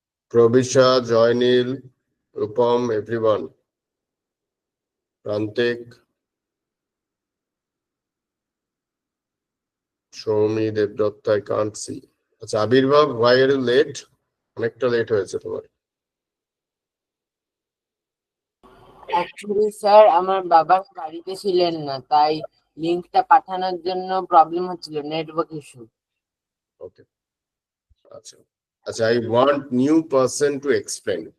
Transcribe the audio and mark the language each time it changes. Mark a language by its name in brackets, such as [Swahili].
[English] Probisha, Joynil, Rupam, everyone. Prantik, show me Devdatta, I can't see. আচ্ছা Abirbhab, why are you late? [Bangla] অনেকটা late হয়েছে তোমার। Actually sir আমার বাবা বাড়িতে ছিলেন না, তাই লিংকটা পাঠানোর জন্য প্রবলেম হচ্ছিল, নেটওয়ার্ক ইস্যু। [English] Okay আচ্ছা আচ্ছা, I want new person to explain.